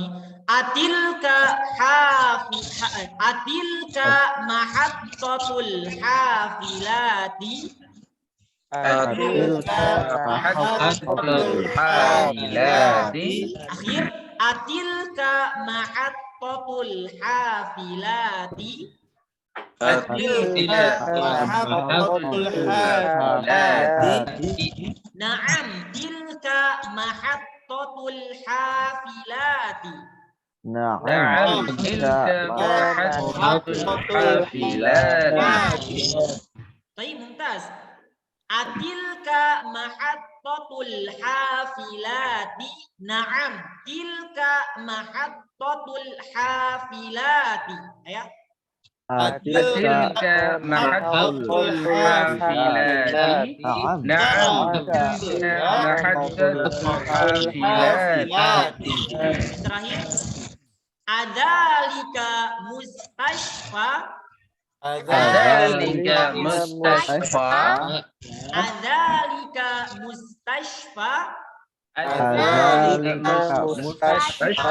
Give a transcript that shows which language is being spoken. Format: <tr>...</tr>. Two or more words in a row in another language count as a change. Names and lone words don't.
<ar>أتلك محطة الحافلات. أتلك محطة الحافلات. آخر، أتلك محطة الحافلات. نعم تلك محطة الحافلات. نعم تلك محطة الحافلات.</ar> <id>Baik,</id> <ar>Mumtaz. أتلك محطة الحافلات. نعم تلك محطة الحافلات.</ar> <id>Ayo.</id> <ar>أتلك محطة الحافلات. نعم تلك محطة الحافلات.</ar> <id>Terakhir.</id> <ar>أذلك مستشفى. أذلك مستشفى. أذلك مستشفى. أذلك مستشفى.</ar>